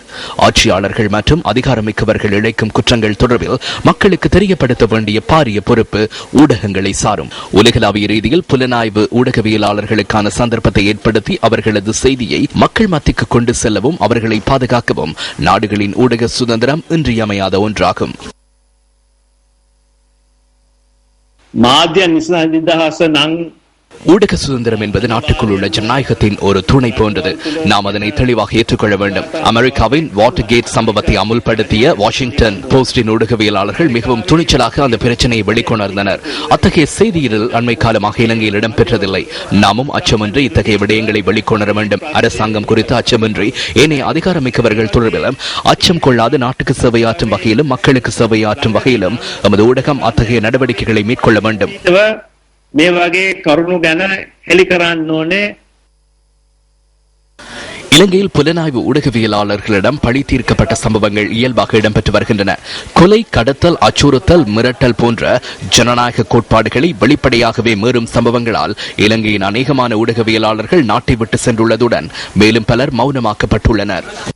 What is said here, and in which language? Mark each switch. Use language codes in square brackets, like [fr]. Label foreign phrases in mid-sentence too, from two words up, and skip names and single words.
[ta] ஆட்சியாளர்கள் மற்றும் அதிகாரமிக்கவர்கள் இழைக்கும் குற்றங்கள் தொடர்பில் மக்களுக்கு தெரியப்படுத்த வேண்டிய பாரிய பொறுப்பு ஊடகங்களை சாரும். உலகளாவிய ரீதியில் புலனாய்வு ஊடகவியலாளர்களுக்கான சந்தர்ப்பத்தை ஏற்படுத்தி அவர்களது செய்தியை மக்கள் மத்திக்கு கொண்டு செல்லவும் அவர்களை பாதுகாக்கவும் நாடுகளின் ஊடக சுதந்திரம் இன்றியமையாத ஒன்றாகும். [si] මාධ්‍ය නිසාදහස නම් [ta] ஊடக சுதந்திரம் என்பது நாட்டுக்குள் உள்ள ஜனநாயகத்தின் ஒரு துணை போன்றது. நாம் அதனை தெளிவாக ஏற்றுக்கொள்ள வேண்டும். அமெரிக்காவின் வாட்டர்கேட் சம்பவத்தை அமுல்படுத்திய வாஷிங்டன் போஸ்டின் ஊடகவியலாளர்கள் மிகவும் துணிச்சலாக அந்த பிரச்சனையை வெளிக்கொணர்ந்தனர். அத்தகைய செய்தியில் அண்மை காலமாக இலங்கையில் இடம்பெற்றதில்லை. நாமும் அச்சமின்றி இத்தகைய விடயங்களை வெளிக்கொணர வேண்டும். அரசாங்கம் குறித்து அச்சமின்றி ஏனைய அதிகாரமிக்கவர்கள் தொடர்பிலும் அச்சம் கொள்ளாது நாட்டுக்கு சேவையாற்றும் வகையிலும் மக்களுக்கு சேவையாற்றும் வகையிலும் நமது ஊடகம் அத்தகைய நடவடிக்கைகளை மேற்கொள்ள வேண்டும். [si] මේ වගේ කරුණු ගැන හෙළි කරන්න ඕනේ. [ta] இலங்கையில் புலனாய்வு ஊடகவியலாளர்களிடம் பழி தீர்க்கப்பட்ட சம்பவங்கள் இயல்பாக இடம்பெற்று வருகின்றன. கொலை, கடத்தல், அச்சுறுத்தல், மிரட்டல் போன்ற ஜனநாயக கோட்பாடுகளை வெளிப்படையாகவே மீறும் சம்பவங்களால் இலங்கையின் அநேகமான ஊடகவியலாளர்கள் நாட்டை விட்டு சென்றுள்ளதுடன் மேலும் பலர் மௌனமாக்கப்பட்டுள்ளனர்.